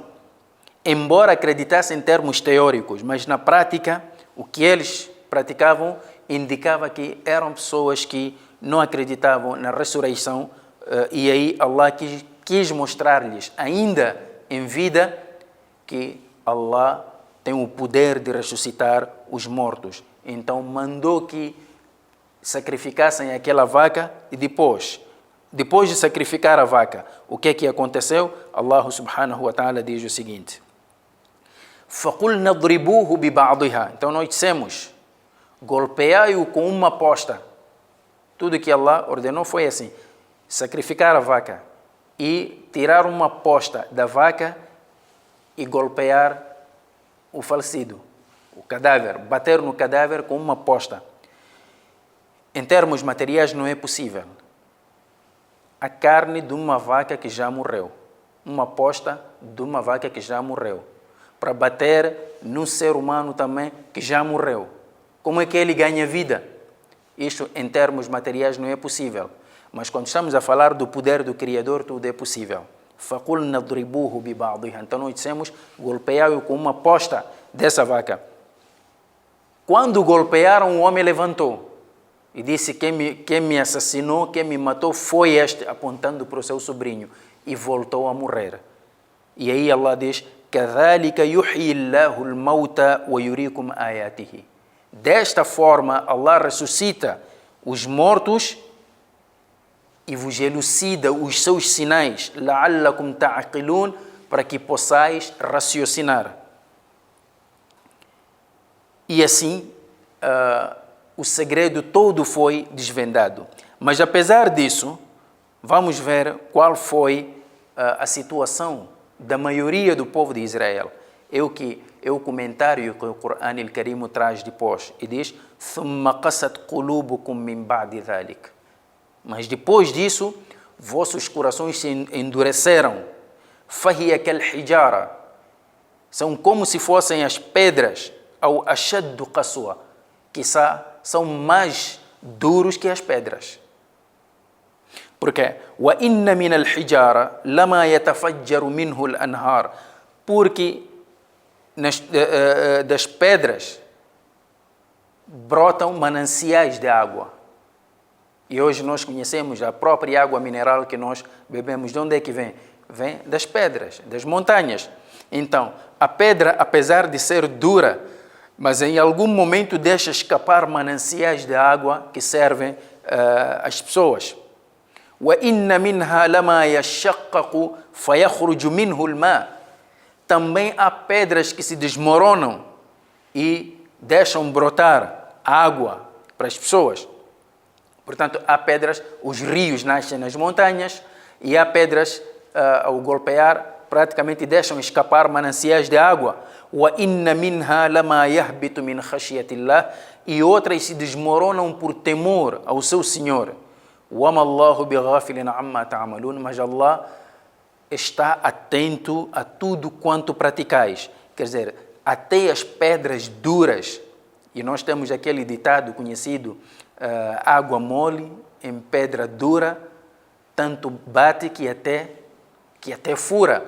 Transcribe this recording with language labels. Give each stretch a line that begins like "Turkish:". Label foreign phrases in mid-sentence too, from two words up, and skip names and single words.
Portuguese: Embora acreditasse em termos teóricos, mas na prática, o que eles praticavam indicava que eram pessoas que não acreditavam na ressurreição, e aí Allah quis mostrar-lhes, ainda em vida, que Allah tem o poder de ressuscitar os mortos. Então mandou que sacrificassem aquela vaca e depois de sacrificar a vaca, o que é que aconteceu?
Arabic: الله سبحانه وتعالى
Portuguese: diz o seguinte:
Arabic: فَقُلْنَا اضْرِبُوهُ بِبَعْضِهَا.
Portuguese: Então nós dissemos, golpeai-o com uma posta. Tudo que Allah ordenou foi assim: sacrificar a vaca e tirar uma posta da vaca e golpear o falecido, o cadáver, bater no cadáver com uma posta. Em termos materiais não é possível. A carne de uma vaca que já morreu, uma posta de uma vaca que já morreu, para bater num ser humano também que já morreu. Como é que ele ganha vida? Isto em termos materiais não é possível. Mas quando estamos a falar do poder do Criador, tudo é possível.
Arabic: فَقُلْنَا اضْرِبُوهُ بِبَعْضِهَا.
Portuguese: Então nós dissemos, golpeai-o com uma posta dessa vaca. Quando golpearam, o homem levantou e disse, quem me assassinou, quem me matou foi este, apontando para o seu sobrinho, e voltou a morrer. E aí Allah diz,
Arabic: كَذَلِكَ يُحْيِي اللَّهُ الْمَوْتَ وَيُرِيكُمْ آيَاتِهِ.
Portuguese: Desta forma, Allah ressuscita os mortos e vos elucida os seus sinais,
Arabic: لَعَلَّكُمْ تَعْقِلُونَ,
Portuguese: para que possais raciocinar. E assim, o segredo todo foi desvendado. Mas apesar disso, vamos ver qual foi a situação da maioria do povo de Israel. É o comentário que o Corão Al-Karim traz depois e diz:
Arabic: ثُمَّ قَسَتْ قُلُوبُكُمْ مِنْ بَعْدِ ذَلِكَ.
Portuguese: Mas depois disso, vossos corações se endureceram.
Arabic: فَهِيَ كَالْحِجَارَةِ.
Portuguese: São como se fossem as pedras,
Arabic: أو أشد قسوة,
Portuguese: que são mais duros que as pedras.
Arabic: Porque وَإِنَّ مِنَ الْحِجَارَةِ لَمَا يَتَفَجَّرُ مِنْهُ الْأَنْهَارِ.
Portuguese: Porque das pedras brotam mananciais de água. E hoje nós conhecemos a própria água mineral que nós bebemos. De onde é que vem? Vem das pedras, das montanhas. Então, a pedra, apesar de ser dura, mas em algum momento deixa escapar mananciais de água que servem às pessoas.
Arabic: وَإِنَّ مِنْهَا لَمَا يَشَّقَّقُ فَيَخْرُجُ مِنْهُ الْمَاءُ.
Portuguese: Também há pedras que se desmoronam e deixam brotar água para as pessoas. Portanto, há pedras, os rios nascem nas montanhas e há pedras, ao golpear, praticamente deixam escapar mananciais de água.
Arabic: وَإِنَّ مِنْهَا لَمَا يَهْبِطُ مِنْ خَشْيَةِ اللَّهِ.
Portuguese: E outras se desmoronam por temor ao seu Senhor.
Arabic: وَمَا اللَّهُ بِغَافِلٍ عَمَّا تَعْمَلُونَ.
Portuguese: Mas Allah está atento a tudo quanto praticais. Quer dizer, até as pedras duras. E nós temos aquele ditado conhecido, água mole em pedra dura, tanto bate que até fura.